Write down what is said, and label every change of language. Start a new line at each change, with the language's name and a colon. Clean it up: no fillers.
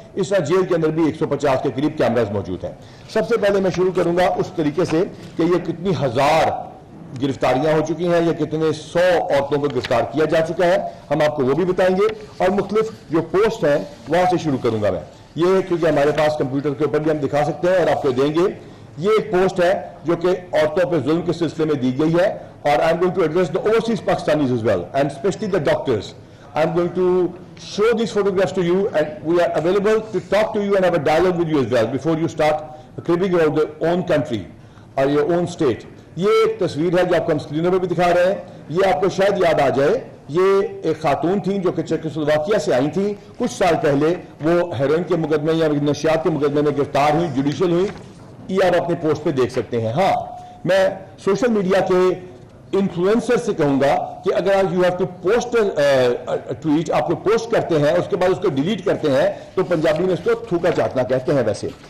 Urdu: اس طرح جیل کے اندر بھی 150 کے قریب کیمراز موجود ہیں. سب سے پہلے میں شروع کروں گا اس طریقے سے کہ یہ کتنی ہزار گرفتاریاں ہو چکی ہیں, یہ کتنے 100 عورتوں کو گرفتار کیا جا چکا ہے, ہم آپ کو وہ بھی بتائیں گے. اور مختلف جو پوسٹ ہیں وہاں سے شروع کروں گا میں. یہ کیونکہ ہمارے پاس کمپیوٹر کے اوپر بھی ہم دکھا سکتے ہیں اور آپ کو دیں گے. یہ ایک پوسٹ ہے جو کہ عورتوں پہ ظلم کے سلسلے میں دی گئی ہے, اور
English: I am going to address the overseas Pakistanis as well and especially the doctors. I am going to show these photographs to you, and we are available to talk to you and have a dialogue with you as well before you start cribbing about your own country or your own state.
Urdu: یہ ایک تصویر ہے جو آپ کو ہم اسکرینوں پہ بھی دکھا رہے ہیں. یہ آپ کو شاید یاد آ جائے, یہ ایک خاتون تھیں جو کہ چیکوسلوواکیہ سے آئی تھیں. کچھ سال پہلے وہ ہیروئن کے مقدمے یا نشیات کے مقدمے میں گرفتار ہوئی, جوڈیشل ہوئی. یہ آپ اپنے پوسٹ پہ دیکھ سکتے ہیں. ہاں, میں سوشل میڈیا کے انفلوئنسر سے کہوں گا کہ اگر
English: you have to post tweet,
Urdu: آپ کو پوسٹ کرتے ہیں اس کے بعد اس کو ڈیلیٹ کرتے ہیں تو پنجابی میں اس کو تھوکا چاٹنا کہتے ہیں ویسے.